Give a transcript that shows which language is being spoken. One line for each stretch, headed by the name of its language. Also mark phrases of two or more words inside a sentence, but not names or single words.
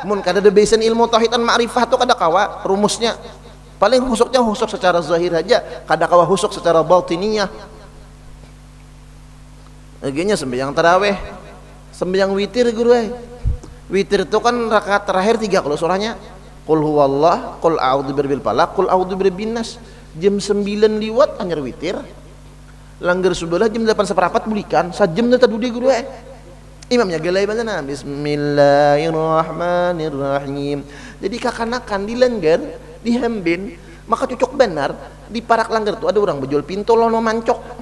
Banjar: Mun kada ada besan ilmu tauhid dan ma'rifah tu kada kawa rumusnya. Paling khusyuknya khusyuk secara zahir aja, kada kawa khusyuk secara batiniyah. Akhirnya sembahyang tarawih, sembahyang witir guru. Witir itu kan rakaat terakhir 3 kalau surahnya.
Arabic: قل هو الله, قل أعوذ برب الفلق قل أعوذ برب الناس.
Banjar: Jam 9 liwat anyar witir. Langgar sebelah jam 8:15 bulikan, sajam tadi dudi guru. Imamnya gelai bacana Bismillahirrahmanirrahim. Jadi kakanakan dilanggar, dihembin, maka cocok benar di parak langgar tuh ada orang berjual pintu lono mancok.